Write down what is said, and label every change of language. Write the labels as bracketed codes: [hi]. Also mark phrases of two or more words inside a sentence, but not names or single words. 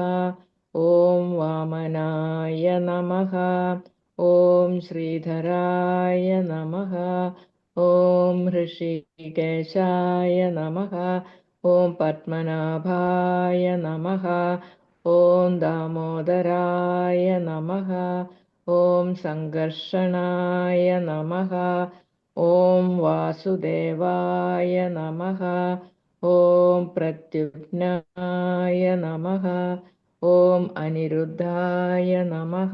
[sa] ഓം വാമനായ നമഃ. ഓം ശ്രീധരായ നമഃ. ഓം ഋഷികേശായ നമഃ. ഓം പത്മനാഭായ നമഃ. ഓം ദാമോദരായ നമഃ. ॐ सङ्कर्षणाय नमः। ॐ वासुदेवाय नमः। ॐ प्रद्युम्नाय नमः। ॐ अनिरुद्धाय नमः।